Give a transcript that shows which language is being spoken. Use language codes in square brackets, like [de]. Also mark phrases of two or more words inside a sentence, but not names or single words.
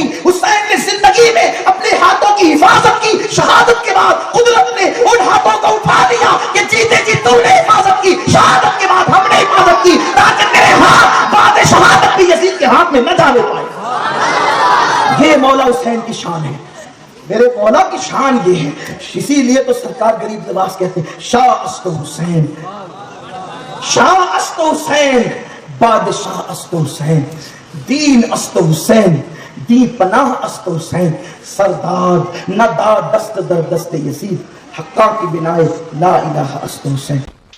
[hi] हुसैन ने जिंदगी में अपने हाथों की हिफाजत की, शहादत के बाद कुदरत ने उन हाथों को उठा लिया कि जीते जी तूने हिफाजत की, शहादत के बाद हमने हिफाजत की, ताकि तेरे हाथ बाद शहादत भी यजीद के हाथ में न जाने पाए। ये मौला हुसैन की शान है, मेरे मौला की शान ये है। इसीलिए तो सरकार गरीब नवाज कहते हैं [fa] شاه است حسین، شاه است حسین، بادشاه است حسین، دین است حسین, دی پناہ است حسین سرداد نہ داد دست در دست یزید حقا کی بنائے لا الہ است حسین.